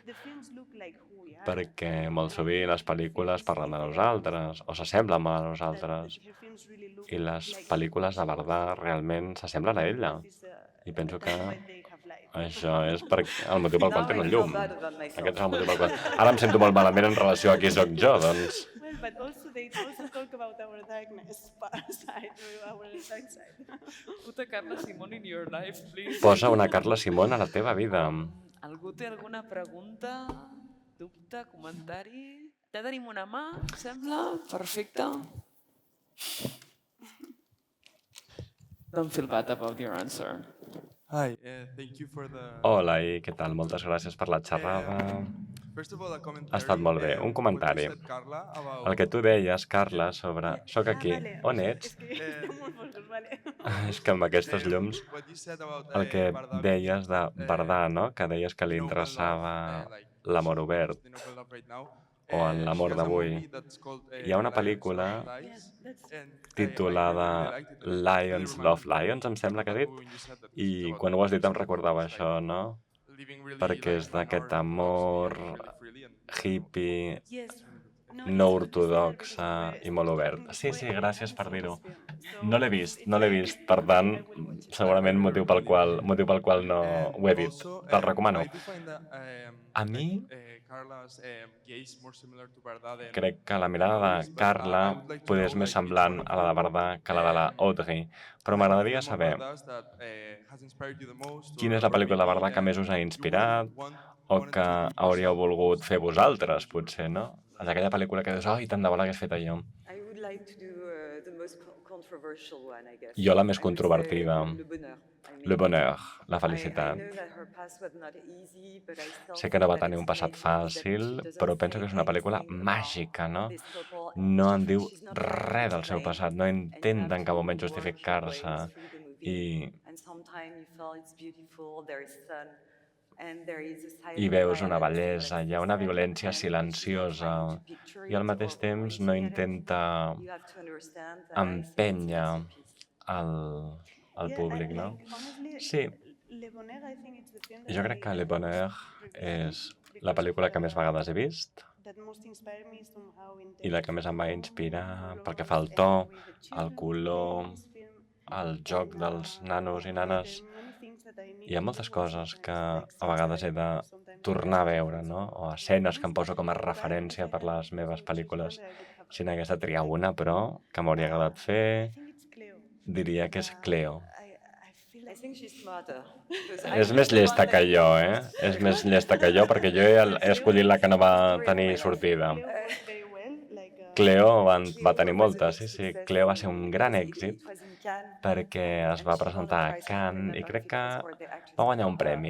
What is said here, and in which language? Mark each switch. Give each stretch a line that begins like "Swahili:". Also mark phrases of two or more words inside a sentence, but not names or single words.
Catalan: Perquè molt sovint les pel·lícules parlen de nosaltres o s'assemblen a nosaltres i les pel·lícules de Bardà realment s'assemblen a ella. I penso que això és el motiu pel qual tenen llum. Aquest és el motiu pel qual... Ara em sento molt malament en relació a qui sóc jo, doncs...
English: But also they also talk about our darkness side, our dark side. Put a Carla Simón in your life, please.
Catalan: Posa una Carla Simón a la teva vida. Algú té alguna pregunta, dubte, comentari? Ja tenim una mà, sembla? Perfecte.
English: Don't feel bad about your answer. Hi, thank you for the...
Catalan: Hola, i què tal? Moltes gràcies per la xerrada.
English: First of all, a commentary.
Catalan: Ha estat molt bé. Un comentari.
English: What you said, Carla, about...
Catalan: El que tu deies, Carla, sobre... Soc aquí. On ets? És que amb aquestes llums...
English: What you said about,
Catalan: El que Bardà, deies de Bardà, no? Que deies que li interessava l'amor obert
English: the novel of right now.
Catalan: o en l'amor
English: She has a
Catalan: d'avui.
English: movie that's called,
Catalan: Hi ha una Lions pel·lícula
English: Love Lies, and
Catalan: titulada
English: I really liked it.
Catalan: Lions Love Lions, em sembla que ha dit.
English: When you said that, I about
Catalan: quan ho has dit em
English: like,
Catalan: recordava això, no?
English: living really,
Catalan: Perquè és
English: like,
Catalan: d'aquest
English: our
Catalan: amor
English: thoughts really freely and-
Catalan: hippie,
English: Yes.
Catalan: no ortodoxa i molt obert. Sí, sí, gràcies per dir-ho. No l'he vist, per tant, segurament motiu pel qual no ho he dit.
English: Also,
Catalan: Te'l recomano.
English: I do find that,
Catalan: A mi
English: Carla's gaze more similar to Bardà than
Catalan: crec que la mirada de Carla poder és més semblant a la de Bardà que a la de la Audrey, però m'agradaria saber quina és la pel·lícula de Bardà que més us ha inspirat o que hauríeu volgut fer vosaltres, potser, no? Aquella pel·lícula que dius, ai, tant de bo l'hagués fet jo.
English: I would like to do the most controversial one, I guess.
Catalan: Jo la més
English: I would say
Catalan: controvertida. Le Bonheur. Le bonheur, la
English: I
Catalan: felicitat.
English: know that her past was not easy, but I still
Catalan: Sé que no va
English: think that
Catalan: tenir un
English: it's
Catalan: passat
English: very good, that
Catalan: fàcil,
English: she doesn't
Catalan: però penso
English: say
Catalan: que és una pel·lícula
English: anything
Catalan: màgica, no?
English: about this couple, and
Catalan: No en diu
English: she's not
Catalan: res del seu
English: explained,
Catalan: passat, no
English: and you
Catalan: intenta
English: have
Catalan: en cap
English: to
Catalan: moment
English: work your
Catalan: justificar-se.
English: way through the movie, I and sometimes you feel it's beautiful, there is sun, and there is a silent
Catalan: hi veus una
English: violence,
Catalan: bellesa, hi ha una violència silenciosa i al mateix temps no intenta
English: you have to understand that I think it's
Catalan: empènyer
English: masterpiece.
Catalan: el públic, no? Sí, jo crec que Le Bonheur és la pel·lícula que més vegades he vist i la que més em va inspirar pel que fa al to, al color, al joc dels nanos i nanes. Hi ha moltes coses que a vegades he de tornar a veure, no? O escenes que em poso com a referència per les meves pel·lícules. Si n'hagués de triar una, però, que m'hauria agradat fer, diria que és Cleo.
English: I think she's smarter.
Catalan: És més llesta que jo, És més llesta que jo, perquè jo he escollit la que no va tenir sortida. Cleo va tenir moltes, sí. Cleo va ser un gran èxit perquè es va presentar a Cannes i crec que va guanyar un premi.